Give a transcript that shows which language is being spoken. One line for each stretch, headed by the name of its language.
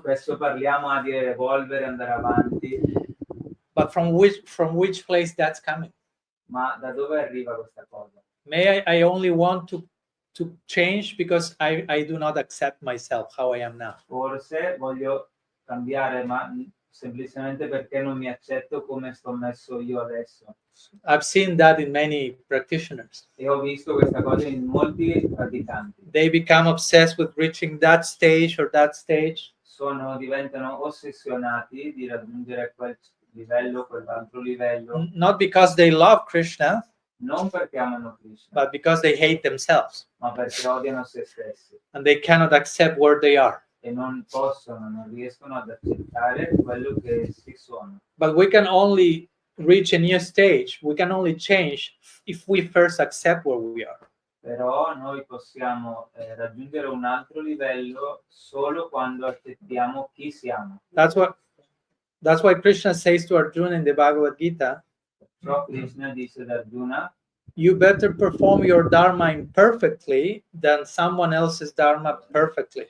Italian: spesso parliamo di evolvere, andare avanti,
English: but from which place that's coming?
Italian: ma da dove arriva questa cosa?
English: May I only want to change because I do not accept myself how I am now.
Italian: Forse voglio cambiare, ma semplicemente perché non mi accetto come sto messo io adesso.
English: I've seen that in many practitioners.
Italian: E ho visto questa cosa in molti praticanti.
English: They become obsessed with reaching that stage or that stage.
Italian: Diventano ossessionati di raggiungere quel livello, quell'altro livello,
English: Not because they love Krishna,
Italian: non perché amano Krishna,
English: but because they hate themselves
Italian: ma perché odiano se stessi
English: and they cannot accept where they are.
Italian: e non riescono ad accettare quello che si sono.
English: But we can only reach a new stage, we can only change if we first accept where we are.
Italian: Però noi possiamo raggiungere un altro livello solo quando accettiamo chi siamo.
English: That's why Krishna says to Arjuna in the Bhagavad Gita,
Italian: Però Krishna dice ad Arjuna,
English: you better perform your dharma imperfectly than someone else's dharma perfectly.